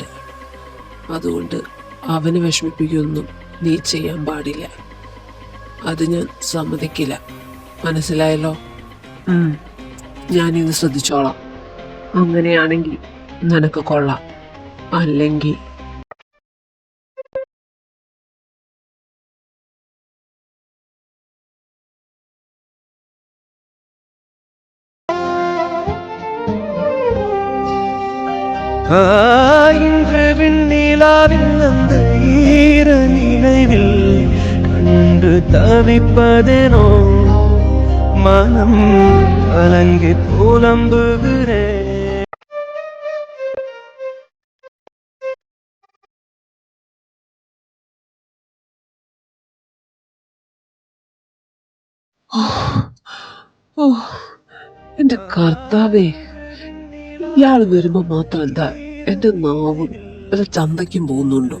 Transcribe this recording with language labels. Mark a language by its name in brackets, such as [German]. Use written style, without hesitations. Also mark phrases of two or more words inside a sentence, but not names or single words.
[Malayalam] അതുകൊണ്ട് അവന് വിഷമിപ്പിക്കൊന്നും നീ ചെയ്യാൻ പാടില്ല. അത് ഞാൻ സമ്മതിക്കില്ല. മനസ്സിലായല്ലോ? ഞാനിത് ശ്രദ്ധിച്ചോളാം. അങ്ങനെയാണെങ്കിൽ നിനക്ക് കൊള്ളാം. അല്ലെങ്കിൽ [Tamil] இன்று விண்ணிலாவில் அந்த ஈர நினைவில் கண்டு தவிப்பதெனோ மனம் கலங்கி புலம்புகிறேன். [Malayalam] ഓ, എൻ്റെ കർത്താവേ, ഇയാൾ വരുമ്പോൾ മാത്രം എന്താ എൻ്റെ നാവും വല്ല ചന്തയ്ക്കും പോകുന്നുണ്ടോ?